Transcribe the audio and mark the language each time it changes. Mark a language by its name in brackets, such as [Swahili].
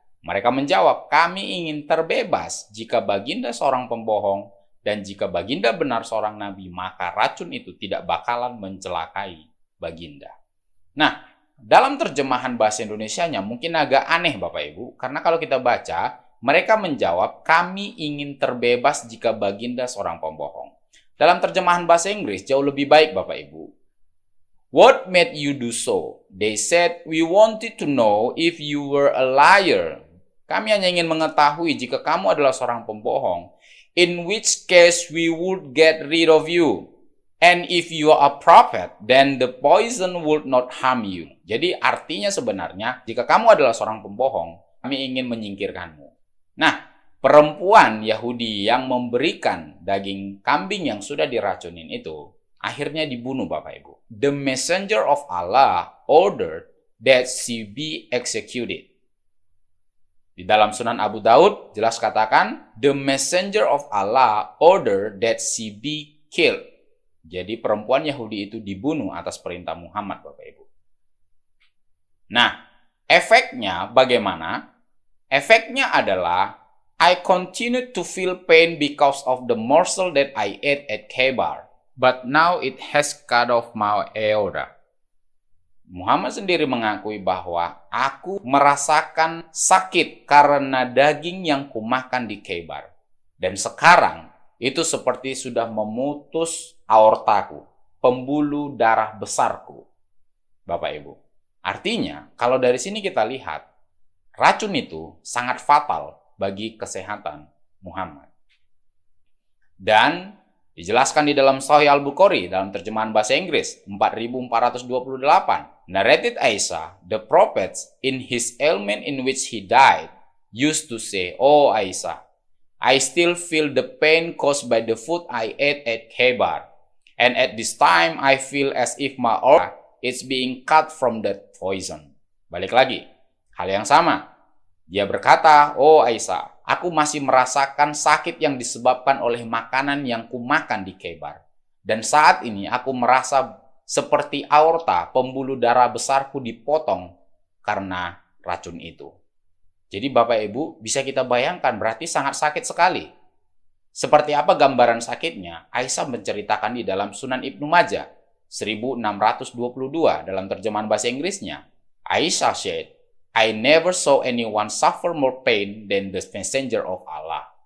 [Indonesian] Mereka menjawab, kami ingin terbebas jika baginda seorang pembohong dan jika baginda benar seorang nabi, maka racun itu tidak bakalan mencelakai baginda. Nah, dalam terjemahan bahasa Indonesianya mungkin agak aneh Bapak Ibu, karena kalau kita baca, mereka menjawab, kami ingin terbebas jika Baginda seorang pembohong. Dalam terjemahan bahasa Inggris jauh lebih baik Bapak Ibu. [English] What made you do so? They said, we wanted to know if you were a liar. [Indonesian] Kami hanya ingin mengetahui jika kamu adalah seorang pembohong. [English] In which case we would get rid of you. And if you are a prophet, then the poison would not harm you. [Indonesian] Jadi artinya sebenarnya, jika kamu adalah seorang pembohong, kami ingin menyingkirkanmu. Nah, perempuan Yahudi yang memberikan daging kambing yang sudah diracunin itu, akhirnya dibunuh Bapak Ibu. [English] The messenger of Allah ordered that she be executed. [Indonesian] Di dalam Sunan Abu Daud, jelas katakan, [English] the messenger of Allah ordered that she be killed. [Indonesian] Jadi perempuan Yahudi itu dibunuh atas perintah Muhammad, Bapak Ibu. Nah, efeknya bagaimana? Efeknya adalah, [English] I continue to feel pain because of the morsel that I ate at Khaybar, but now it has cut off my aorta. [Indonesian] Muhammad sendiri mengakui bahwa aku merasakan sakit karena daging yang kumakan di Khaybar. Dan sekarang, itu seperti sudah memutus aortaku, pembuluh darah besarku. Bapak Ibu. Artinya, kalau dari sini kita lihat, racun itu sangat fatal bagi kesehatan Muhammad. Dan dijelaskan di dalam Sahih Al-Bukhari dalam terjemahan bahasa Inggris 4428. [English] Narrated Aisyah, the prophets in his ailment in which he died used to say, "Oh Aisyah, I still feel the pain caused by the food I ate at Khaybar. And at this time, I feel as if my aorta is being cut from that poison." [Indonesian] Balik lagi, hal yang sama. Dia berkata, "Oh Aisyah, aku masih merasakan sakit yang disebabkan oleh makanan yang kumakan di Khaybar. Dan saat ini aku merasa seperti aorta, pembuluh darah besarku dipotong karena racun itu." Jadi Bapak Ibu bisa kita bayangkan berarti sangat sakit sekali. Seperti apa gambaran sakitnya? Aisyah menceritakan di dalam Sunan Ibnu Majah 1622 dalam terjemahan bahasa Inggrisnya. [English] Aisyah said, "I never saw anyone suffer more pain than the messenger of Allah."